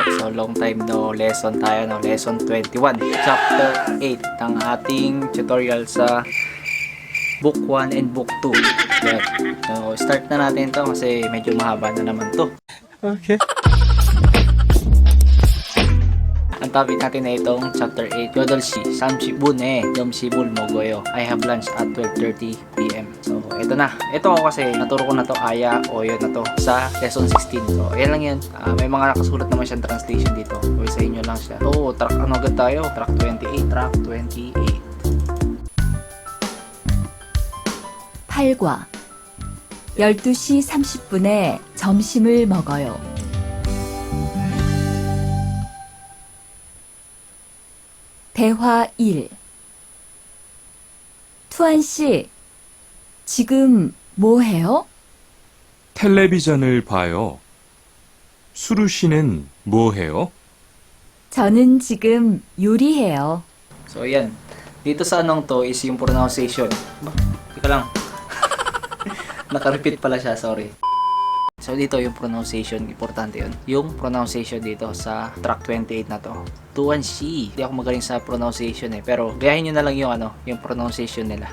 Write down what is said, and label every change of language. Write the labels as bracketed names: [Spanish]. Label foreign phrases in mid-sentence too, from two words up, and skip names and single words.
[English] So long time no lesson [Filipino] tayo, no? Lesson 21, chapter 8 ng ating tutorial sa [English] book 1 and book 2. [Filipino] Yan. So start na natin to kasi medyo mahaba na naman to. Okay. Ang topic natin na itong chapter 8, [Korean] 열두 시, 삼십 분에, 점심을 먹어요. [English] I have lunch at 12:30 PM. So, [Filipino] ito na. Ito ako kasi naturo ko na to Aya o yun na to sa lesson 16. So, ayan lang yun. May mga nakasulat naman siyang translation dito. O sa inyo lang siya. So, track ano agad tayo? Track 28. Track 28. [Korean] 8과 12시 30분에 점심을 먹어요. 대화 1. 투안 씨, 지금 뭐 해요? 텔레비전을 봐요. 수루 씨는 뭐 해요? 저는 지금 요리해요. [Filipino] So, ayan. Dito sa anong to is yung pronunciation. Ba? Teka lang. Naka-repeat pala siya, sorry. So, dito yung pronunciation, importante yun. Yung pronunciation dito sa track 28 na to. [Korean] 투안 씨. [Filipino] Hindi ako magaling sa pronunciation pero gayahin nyo na lang yung yung pronunciation nila.